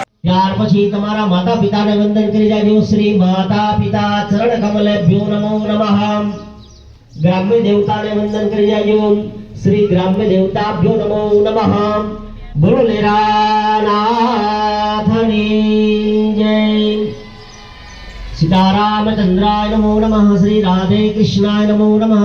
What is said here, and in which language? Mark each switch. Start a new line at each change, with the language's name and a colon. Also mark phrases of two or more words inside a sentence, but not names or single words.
Gujarati: ત્યાર પછી તમારા માતા પિતાને વંદન કરી જાજો।
Sanskrit: श्री माता पिता चरण कमलेभ्यो नमो नमः।
Gujarati: ગ્રામ્ય દેવતા ને વંદન કર જાજો।
Sanskrit: श्री ग्राम्य देवताभ्यो नमो नमः।
Gujarati: બોલો લેરાનાથની જય।
Sanskrit: सीतारामचंद्राय नमो नमः। श्री राधे कृष्णाय नमो नमः।